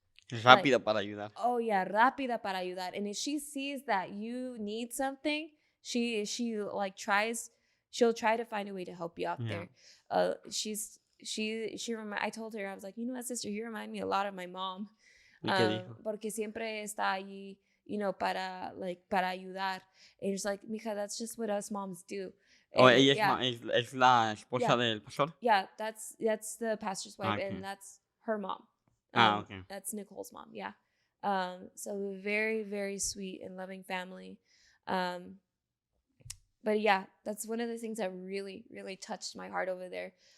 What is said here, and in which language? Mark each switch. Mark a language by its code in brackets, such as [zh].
[es] Rápida para ayudar. Oh yeah, rápida para ayudar. [en] And if she sees that you need something, she like she'll try to find a way to help you out there. I told her, I was like, you know what, sister, you remind me a lot of my mom. [es] Porque siempre está allí, para ayudar. [en] And it's like, mija, that's just what us moms do. And, [es] ella es la esposa del pastor? [en] Yeah, that's the pastor's wife, okay. And that's her mom. Okay. That's Nichole's mom, yeah. So very, very sweet and loving family. But yeah, that's one of the things that really, really touched my heart over there.